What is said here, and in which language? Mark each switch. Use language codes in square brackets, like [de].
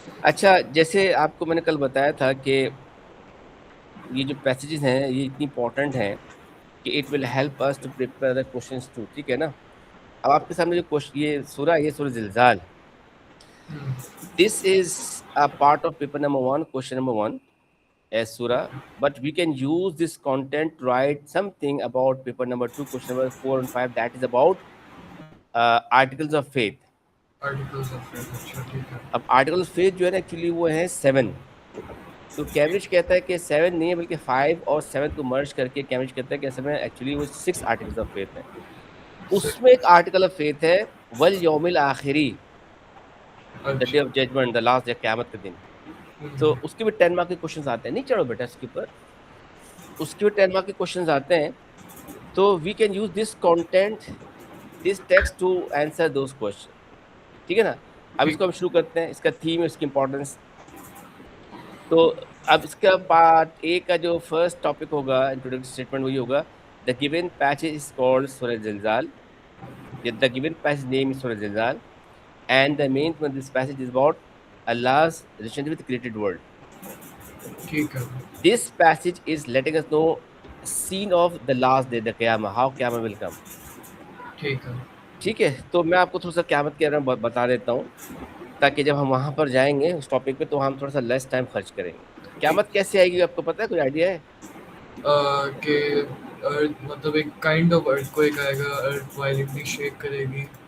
[ur] اچھا جیسے آپ کو میں نے کل بتایا تھا کہ یہ جو پیسیجز ہیں یہ اتنی امپورٹنٹ ہیں کہ [en] It will help us to prepare the questions to. [ur] ٹھیک ہے نا. اب آپ کے سامنے جو یہ سورہ ہے، یہ سورہ زلزال. [en] this is a part of paper number 1 question number 1 [ur] as surah, [en] but we can use this content to write something about paper number 2 question number 4 and 5, that is about articles of faith. Articles of faith. [ur] اچھا ٹھیک ہے. اب article of faith جو ہے نا actually وہ ہے 7. تو کیمبرج کہتا ہے کہ 7 نہیں ہے بلکہ 5 اور 7 کو مرج کر کے کیمبرج کہتا ہے کہ اصل میں ایکچولی وہ 6 آرٹیکلز آف فیتھ ہیں. اس میں ایک آرٹیکل آف فیتھ ہے والیوم الآخری، دا ڈے اچھا. Of judgment, the last day, قیامت کا دن. تو اس کے بھی 10 مارک کے کوشچنز آتے ہیں. نہیں چڑھو بیٹا اس کے اوپر، اس کے بھی 10 مارک کے کوشچنز آتے ہیں. [en] تو we can use this content, this text to answer those question. [ur] ٹھیک ہے نا. اب اس ٹھیک. کو ہم شروع کرتے ہیں. اس کا تھیم ہے، اس کی امپورٹنس. تو اب اس کا پارٹ اے کا جو فرسٹ ٹاپک ہوگا انٹروڈکٹری اسٹیٹمنٹ وہی ہوگا. [en] The given passage is called سورہ زلزال. The given passage name is سورہ زلزال and the main this passage is about Allah's relationship with the created world. [ur] ٹھیک ہے. [en] This passage is letting us know scene of the last day, the Qiyamah, how Qiyamah will come. [ur] ٹھیک ہے. ٹھیک ہے. تو میں آپ کو تھوڑا سا قیامت کے بارے میں بتا دیتا ہوں تاکہ جب ہم وہاں پر جائیں گے اس ٹاپک پہ تو ہم تھوڑا سا لیس ٹائم خرچ کریں گے. ٹھیک. قیامت کیسے آئے گی آپ کو پتہ ہے؟ کوئی آئیڈیا ہے؟ کہ مطلب ایک کائنڈ آف ارتھ کو ایک آئے گا. ارتھ وائلنٹلی شیک کرے گی.